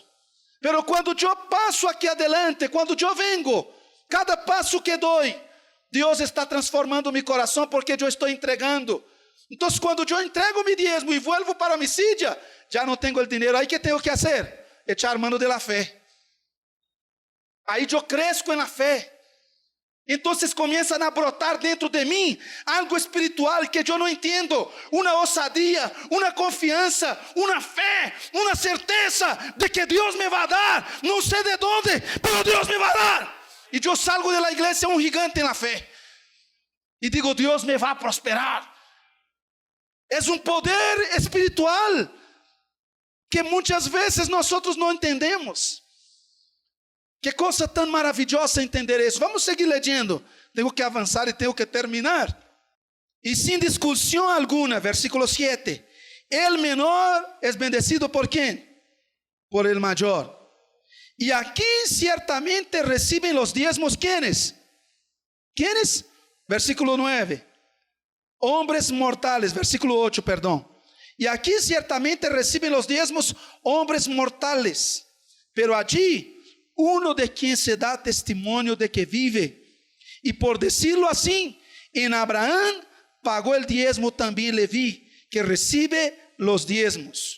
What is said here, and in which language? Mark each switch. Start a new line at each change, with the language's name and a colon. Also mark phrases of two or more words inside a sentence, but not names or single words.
Spanish: Pero cuando yo paso aquí adelante, cuando yo vengo, cada paso que doy, Dios está transformando mi corazón porque yo estoy entregando. Entonces cuando yo entrego mi diezmo y vuelvo para mi silla, ya no tengo el dinero. ¿Ahí qué tengo que hacer? Echar mano de la fe.
Portuguese: Aí eu cresço na fé. Então começam a brotar dentro de mim algo espiritual que eu não entendo. Uma ousadia, uma confiança, uma fé, uma certeza de que Deus me vai dar. Não sei de onde, mas Deus me vai dar. E eu salgo da igreja um gigante na fé. E digo: Deus me vai prosperar. É um poder espiritual que muitas vezes nós não entendemos. Que coisa tão maravilhosa entender isso. Vamos seguir lendo. Tenho que avançar e tenho que terminar. E sem discussão alguma, versículo 7.
Spanish: El menor es bendecido por quem? Por el mayor.
Portuguese: E aqui
Spanish: ciertamente reciben los diezmos, ¿quiénes? ¿Quiénes? Versículo 9. Hombres mortales, versículo 8,
Portuguese: perdão. E aqui
Spanish: ciertamente reciben los diezmos hombres mortales. Pero allí uno de quien se da testimonio de que vive. Y por decirlo así, en Abraham pagó el diezmo también Leví, que recibe los diezmos.